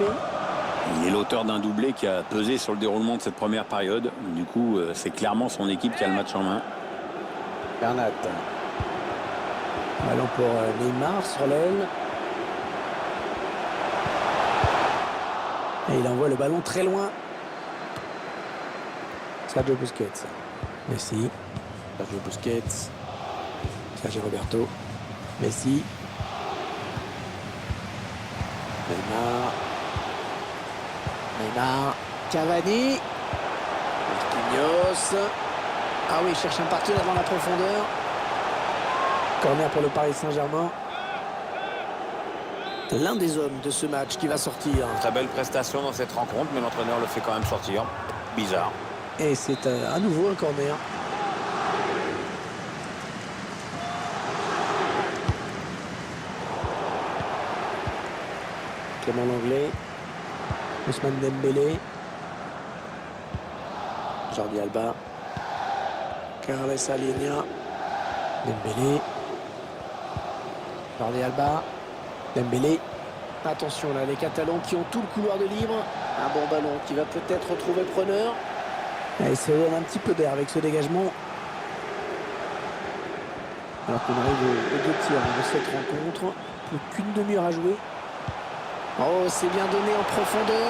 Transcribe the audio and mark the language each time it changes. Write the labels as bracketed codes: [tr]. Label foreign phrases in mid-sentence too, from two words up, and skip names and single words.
[fr] Il est l'auteur d'un doublé qui a pesé sur le déroulement de cette première période. Du coup, c'est clairement son équipe qui a le match en main. Bernat. Ballon pour Neymar sur l'aile. Et il envoie le ballon très loin. Sergio Busquets. Messi. Sergio Busquets. Sergio Roberto. Messi. Neymar. Cavani. Marquinhos. Ah oui, il cherche un partenaire dans la profondeur. Corner pour le Paris Saint-Germain. L'un des hommes de ce match qui va sortir. Très belle prestation dans cette rencontre, mais l'entraîneur le fait quand même sortir. Bizarre. Et c'est à nouveau un corner. Clément Langlais. Ousmane Dembélé. Jordi Alba. Carles Alenia. Dembélé. Jordi Alba. Dembélé. Attention là, les Catalans qui ont tout le couloir de libre. Un bon ballon qui va peut-être retrouver preneur. Et il se donne un petit peu d'air avec ce dégagement. Alors qu'on arrive aux 2 tirs de cette rencontre. Plus qu'une demi-heure à jouer. Oh, c'est bien donné en profondeur.